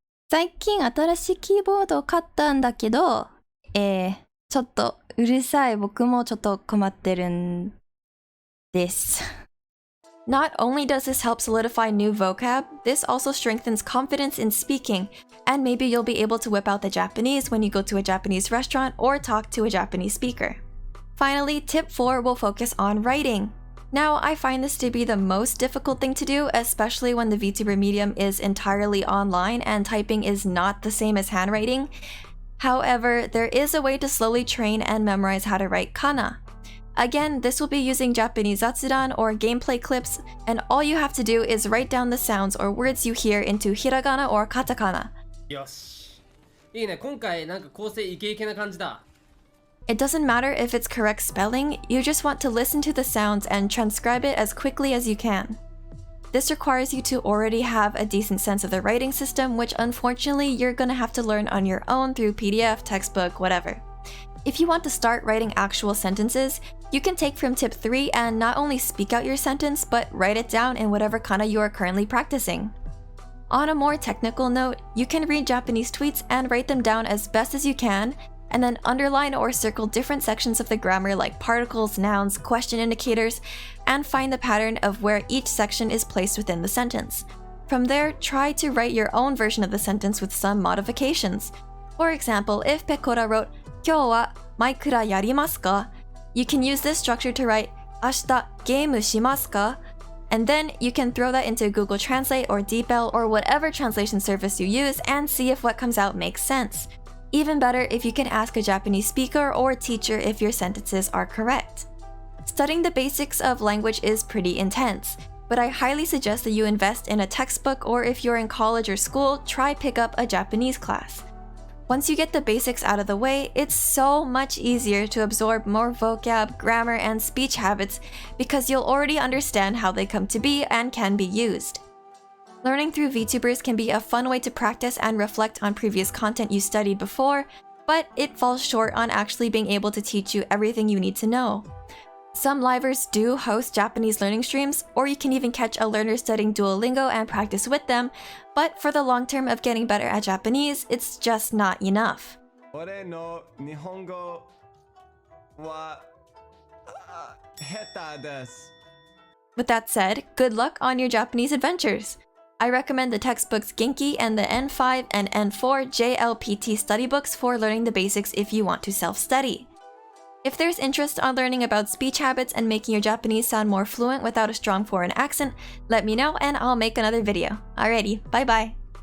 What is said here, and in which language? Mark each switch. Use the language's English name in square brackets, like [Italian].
[Japanese] 最近新しいキーボードを買ったんだけど、ちょっとうるさい。僕もちょっと困ってるんです。 [English] Not only does this help solidify new vocab, this also strengthens confidence in speaking, and maybe you'll be able to whip out the Japanese when you go to a Japanese restaurant or talk to a Japanese speaker. Finally, tip 4 will focus on writing. Now, I find this to be the most difficult thing to do, especially when the VTuber medium is entirely online and typing is not the same as handwriting. However, there is a way to slowly train and memorize how to write kana. Again, this will be using Japanese zatsudan or gameplay clips, and all you have to do is write down the sounds or words you hear into hiragana or katakana. [Japanese] よし。いいね、今回なんか構成イケイケな感じだ。 [English] It doesn't matter if it's correct spelling, you just want to listen to the sounds and transcribe it as quickly as you can. This requires you to already have a decent sense of the writing system, which unfortunately you're gonna have to learn on your own through PDF, textbook, whatever. If you want to start writing actual sentences, you can take from tip 3 and not only speak out your sentence, but write it down in whatever kana you are currently practicing. On a more technical note, you can read Japanese tweets and write them down as best as you can, and then underline or circle different sections of the grammar like particles, nouns, question indicators, and find the pattern of where each section is placed within the sentence. From there, try to write your own version of the sentence with some modifications. For example, if Pekora wrote, [Japanese] 今日はマイクラやりますか? [English] You can use this structure to write, [Japanese] 明日ゲームしますか? [English] And then you can throw that into Google Translate or DeepL or whatever translation service you use and see if what comes out makes sense. Even better if you can ask a Japanese speaker or teacher if your sentences are correct. Studying the basics of language is pretty intense, but I highly suggest that you invest in a textbook, or if you're in college or school, try pick up a Japanese class. Once you get the basics out of the way, it's so much easier to absorb more vocab, grammar, and speech habits because you'll already understand how they come to be and can be used. Learning through VTubers can be a fun way to practice and reflect on previous content you studied before, but it falls short on actually being able to teach you everything you need to know. Some livers do host Japanese learning streams, or you can even catch a learner studying Duolingo and practice with them, but for the long term of getting better at Japanese, it's just not enough. [Japanese] 俺の日本語は下手です。 [English] With that said, good luck on your Japanese adventures! I recommend the textbooks Genki and the N5 and N4 JLPT study books for learning the basics if you want to self-study. If there's interest on learning about speech habits and making your Japanese sound more fluent without a strong foreign accent, let me know and I'll make another video. Alrighty, bye bye!